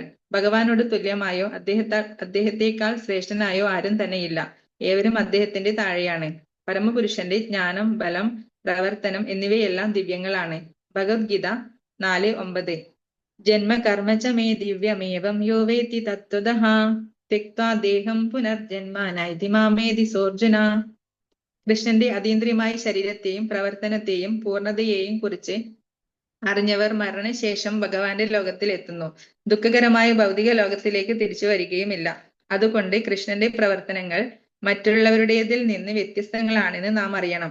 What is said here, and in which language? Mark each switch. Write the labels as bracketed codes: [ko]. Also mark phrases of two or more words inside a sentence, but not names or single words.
[ml] ഭഗവാനോട് തുല്യമായോ അദ്ദേഹത്തെക്കാൾ ശ്രേഷ്ഠനായോ ആരും തന്നെയില്ല. ഏവരും അദ്ദേഹത്തിന്റെ താഴെയാണ്. പരമപുരുഷന്റെ ജ്ഞാനം, ബലം, പ്രവർത്തനം എന്നിവയെല്ലാം ദിവ്യങ്ങളാണ്. [sa] ഭഗവത്ഗീത 4:9. ജന്മ കർമ്മ ച മേ ദിവ്യമേവം യോ വേത്തി തത്വതഃ ത്യക്ത്വാ ദേഹം പുനർജന്മ നൈതി മാമേതി സോർജുന. [ml] കൃഷ്ണന്റെ അതീന്ദ്രിയമായ ശരീരത്തെയും പ്രവർത്തനത്തെയും പൂർണ്ണതയെയും കുറിച്ച് അറിഞ്ഞവർ മരണശേഷം ഭഗവാന്റെ ലോകത്തിൽ എത്തുന്നു. ദുഃഖകരമായ ഭൗതിക ലോകത്തിലേക്ക് തിരിച്ചു വരികയുമില്ല. അതുകൊണ്ട് കൃഷ്ണന്റെ പ്രവർത്തനങ്ങൾ മറ്റുള്ളവരുടേതിൽ നിന്ന് വ്യത്യസ്തങ്ങളാണെന്ന് നാം അറിയണം.